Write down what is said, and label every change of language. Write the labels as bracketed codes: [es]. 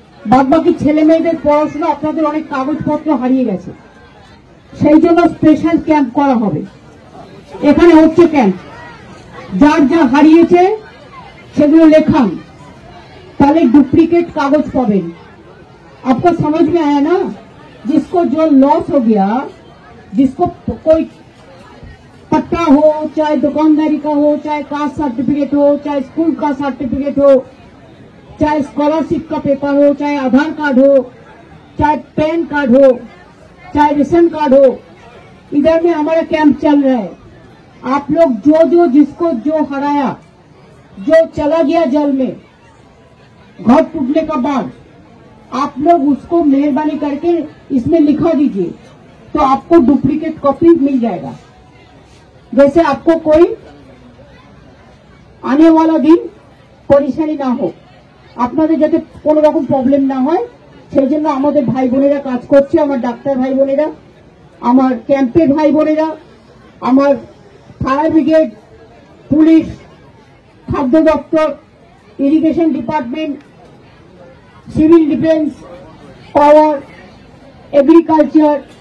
[bn] বাদবাকি ছেলে মেয়েদের পড়াশোনা, আপনাদের অনেক কাগজপত্র হারিয়ে গেছে, সেই জন্য স্পেশাল ক্যাম্প করা হবে। এখানে হচ্ছে ক্যাম্প, যার যা হারিয়েছে সেগুলো লেখান, তাহলে डुप्लीकेट कागज पाবেন। [hi] आपको समझ में आया ना? जिसको जो लॉस हो गया, जिसको कोई पट्टा हो, चाहे दुकानदारी का हो, चाहे कास्ट सर्टिफिकेट हो, चाहे स्कूल का सर्टिफिकेट हो, चाहे स्कॉलरशिप का पेपर हो, चाहे आधार कार्ड हो, चाहे पैन कार्ड हो, चाहे रेशन कार्ड हो, इधर में हमारा कैंप चल रहा है। आप लोग जो जिसको जो हराया, जो चला गया जल में घर टूटने का बाद, आप लोग उसको मेहरबानी करके इसमें लिखा दीजिए, तो आपको डुप्लीकेट कॉपी मिल जाएगा। जैसे आपको कोई आने वाला दिन परेशानी ना हो, [bn] আপনাদের যাতে কোনো রকম প্রবলেম না হয় সেই জন্য আমাদের ভাই বোনেরা কাজ করছে, আমার ডাক্তার ভাই বোনেরা, আমার ক্যাম্পের ভাই বোনেরা, আমার ফায়ার ব্রিগেড, পুলিশ, খাদ্য দপ্তর, ইরিগেশন ডিপার্টমেন্ট, সিভিল ডিফেন্স, পাওয়ার, এগ্রিকালচার,